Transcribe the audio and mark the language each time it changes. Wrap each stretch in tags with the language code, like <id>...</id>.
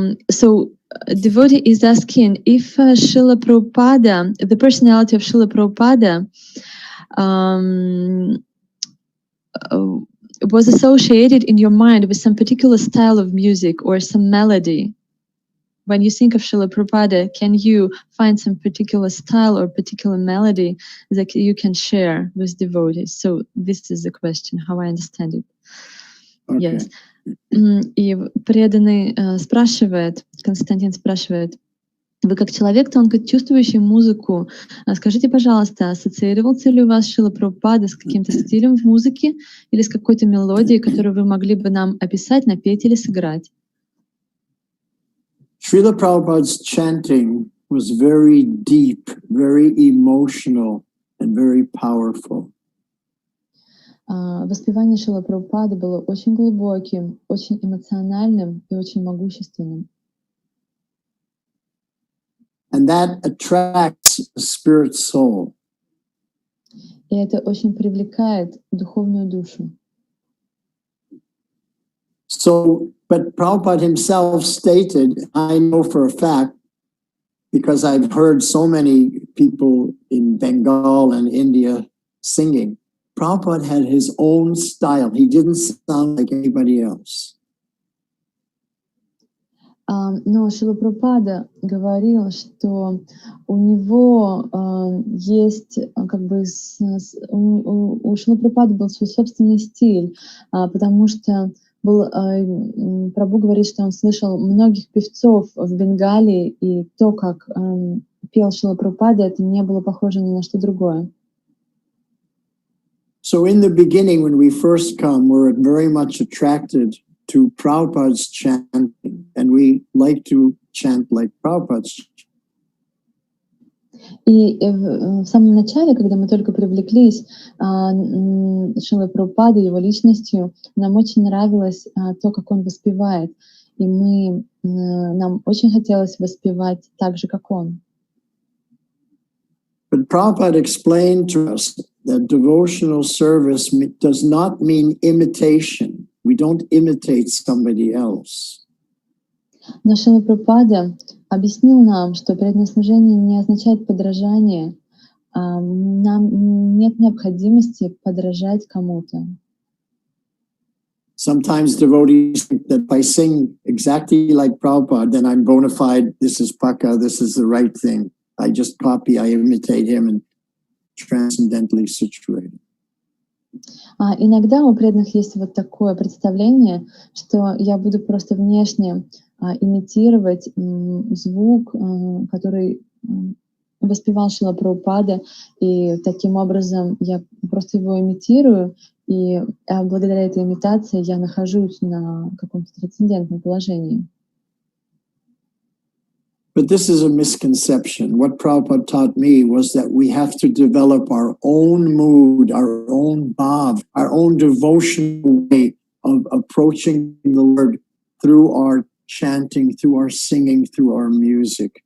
<en>So devotee is asking if Srila Prabhupada, the personality of Srila Prabhupada, was associated in your mind with some particular style of music or some melody. When you think of Srila Prabhupada, can you find some particular style or particular melody that you can share with devotees? So this is the question, how I understand it. Okay. Yes.</en> <ru>И преданный спрашивает, Константин спрашивает, вы как человек, тонко чувствующий музыку, скажите, пожалуйста, ассоциировался ли у вас Шрила Прабхупада с каким-то стилем в музыке или с какой-то мелодией, которую вы могли бы нам описать, напеть или сыграть?</ru> <en>Srila Prabhupada's chanting was very deep, very emotional, and very powerful.</en> <ru>Воспевание Шрила Прабхупады было очень глубоким, очень эмоциональным и очень могущественным.</ru> <en>And that attracts the spirit soul.</en> <ru>И это очень привлекает духовную душу.</ru> <en>So, but Prabhupada himself stated, I know for a fact, because I've heard so many people in Bengal and India singing, Prabhupada had his own style. He didn't sound like anybody else.</en> <ru>Но Шрила Прабхупада говорил, что у него есть, как бы, у Шрила Прабхупады был свой собственный стиль, потому что Прабху говорит, что он слышал многих певцов в Бенгалии, и то, как пел Шрила Прабхупада, это не было похоже ни на что другое.</ru> <en>So in the beginning, when we first come, we're very much attracted to Prabhupada's chanting, and we like to chant like Prabhupada's.</en> <ru>И в самом начале, когда мы только привлеклись Шрилой Прабхупадой, его личностью, нам очень нравилось то, как он воспевает, и нам очень хотелось воспевать так же, как он.</ru> <en>But Prabhupada explained to us that devotional service does not mean imitation. We don't imitate somebody else.</en> <ru>Но Шрила Прабхупада объяснил нам, что преданное служение не означает подражание. Нам нет необходимости подражать кому-то.</ru> <en>Sometimes devotees think that if I sing exactly like Prabhupada, then I'm bona fide, this is Paka, this is the right thing. I just copy, I imitate him and transcendentally situated.</en> <ru>Иногда у преданных есть вот такое представление, что я буду просто внешне имитировать звук, который воспевал Шрила Прабхупада, и таким образом я просто его имитирую, и благодаря этой имитации я нахожусь на каком-то трансцендентном положении.</ru> <en>But this is a misconception. What Prabhupada taught me was that we have to develop our own mood, our own bhav, our own devotional way of approaching the Lord through our chanting, through our singing, through our music.</en>